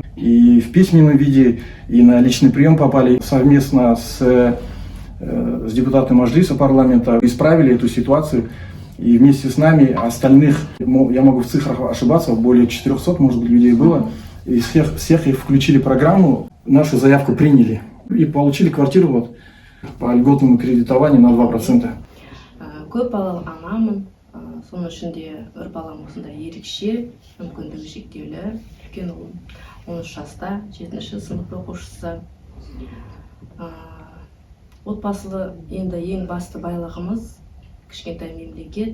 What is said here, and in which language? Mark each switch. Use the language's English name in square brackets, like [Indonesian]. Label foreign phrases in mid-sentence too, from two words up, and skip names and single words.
[Russian] И в письменном виде, и на личный прием попали совместно с депутатом Мажилиса парламента. Исправили эту ситуацию. И вместе с нами остальных, я могу в цифрах ошибаться, более 400, может быть, людей было. И всех их включили в программу, нашу заявку приняли. И получили квартиру вот, по льготному кредитованию на 2%. [Kazakh] Көп балалы анамын, соның ішінде бір балам осында ерекше, мүмкіндігі шектеулі, үлкен ұлым 13 жаста, 7-ші сынып оқушысы. Отбасылы енді ең басты байлығымыз кішкентай мемлекет.